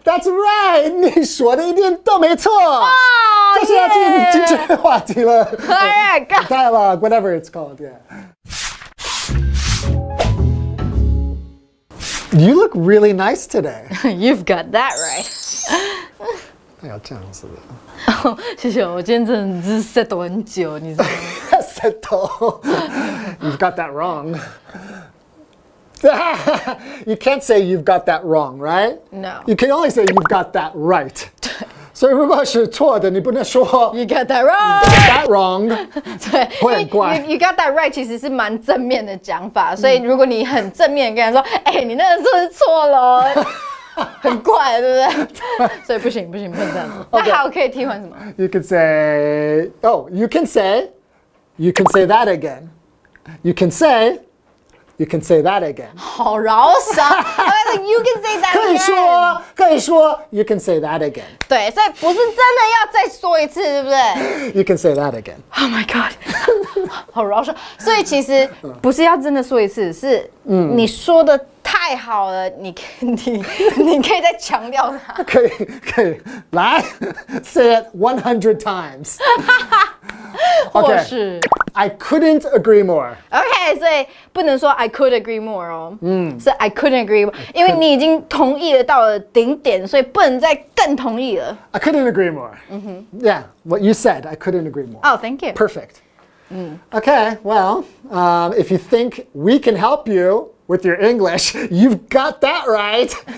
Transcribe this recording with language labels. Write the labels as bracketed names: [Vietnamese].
[English] ？ That's right， [Chinese] 你说的一点都没错。这是要进这个话题了。 [English] Alright, go. Dialogue, whatever it's called, yeah. You look really nice today. You've got that right. [Chinese] 要这样子的。谢谢，我今天真的是 settle 很久，你知道吗 [English] ？Settle. You've got that wrong. You can't say you've got that wrong, right? No. You can only say you've got that right. [Chinese] 所以如果是错的，你不能说 [English] You got that wrong. You got that wrong. [Chinese] 对，会很怪。 [English] You got that right [Chinese] 其实是蛮正面的讲法，所以如果你很正面跟他说，哎，你那个是不是错了？很怪，对不对？所以不行，不能这样子。那还有可以替换什么 [English] You could say, oh, you can say that again. You can say that again. [Chinese] 好饶舌。 [English] You can say that again. [Chinese] 可以说 [English] you can say that again. [Chinese] 对，所以不是真的要再说一次，对不对 [English] You can say that again. Oh my god. [Chinese] 好饶舌。所以其实不是要真的说一次，是你说的太好了，你可以再强调它。可以，来 [English] say it 100 times. [Chinese] 或是 [English] I couldn't agree more. [Chinese] OK， 所以不能说 I could agree more 哦，是 [English] I couldn't agree more， [Chinese] 因为你已经同意了到了顶点，所以不能再更同意了。 [English] I couldn't agree more. Yeah, what you said, I couldn't agree more. Oh, thank you. Perfect. Okay, well, if you think we can help you with your English, you've got that right.